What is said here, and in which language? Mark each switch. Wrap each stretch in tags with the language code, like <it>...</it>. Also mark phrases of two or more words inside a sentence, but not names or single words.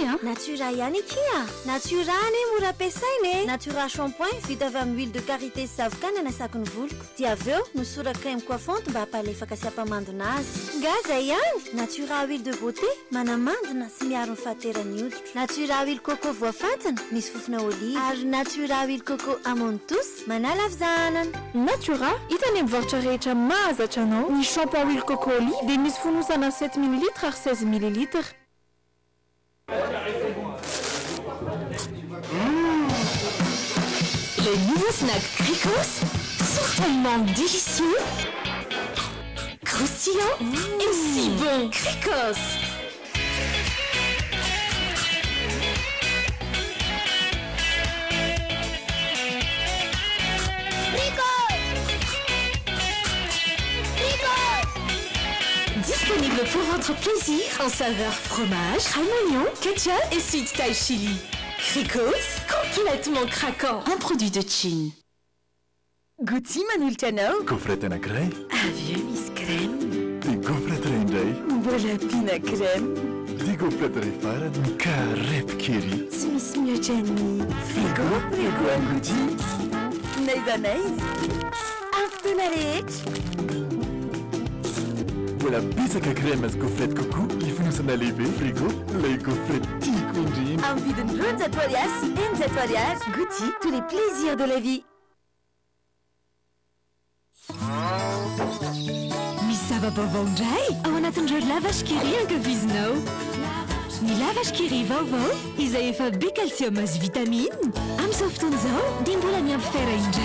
<mg>natura ihany kia natura ane mora ampiasaina natura shampoing vita avy amin'ny</mg> <fr>huile de karité</fr> <mg>sy zavokana nasako ny voloko dia avy eo nosora</mg> <fr>crème coiffante</fr> <mg>mba hampalefaka sy hampamandona azy ngaza ihany natura</mg> <fr>huile de beauté</fr> <mg>manamandina sy miaro ny fahaterany hoditra natura</mg> <fr>huile coco</fr> <mg>voafantina misy fofona olive ary natura</mg> <fr>huile coco amande douce</fr> <mg>manala avizanana natura hitany mivarotra rehetra mahazatra anao ny shampoing</mg> <fr>huile coco olive</fr> <mg>dia misy fonosana 7 ml ary 16 ml.</mg> <fr>Le nouveau snack Cricos sont tellement délicieux, croustillants et si bon. Cricos. Disponible pour votre plaisir en saveur fromage, crème oignon, ketchup et</fr> <en>sweet style chili.</en> <fr>Cricos, complètement craquant. Un produit de Chine. Gucci Manultiano.</fr> <mg>Gaufrette anankiray. Avy misy crème. Dia gaufrette iray indray. Mbola ampiana crème. Dia gaufrette iray farany mikarepo kely. Tsy misy mihoatra ny frigo Frigo Gucci. Naiza naiza. Aftoana rehetra. Mbola betsaka crème sy</mg> <fr>gaufrette coco</fr> <mg>ifonosana lehibe frigo ilay gaufrette tiako indrindra. Amin'ny vidiny 20 ariary sy 20 ariary.</mg> <fr>Gucci, tous les plaisirs de la vie.</fr> <mg>Misy zava-baovao indray ao anatin'ireo lavage kiri ankafizinao. Ny lavage kiri vaovao izay efa be calcium sy vitamine amin'izao fotoana izao dia mbola miampy fer indray.</mg>